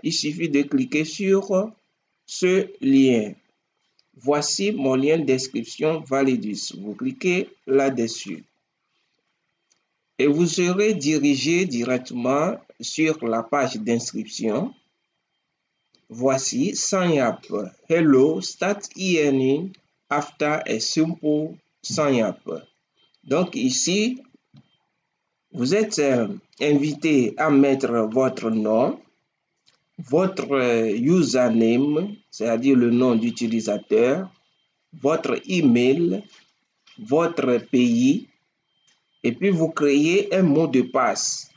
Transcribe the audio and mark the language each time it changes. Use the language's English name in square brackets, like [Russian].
[French] Il suffit de cliquer sur ce lien. Voici mon lien d'inscription Validus. Vous cliquez là-dessus. Et vous serez dirigé directement sur la page d'inscription. Voici Sign Up. [English] Hello, start earning after a simple sign up. [French] Donc ici, vous êtes invité à mettre votre nom, votre username, c'est-à-dire le nom d'utilisateur, votre email, votre pays, et puis vous créez un mot de passe.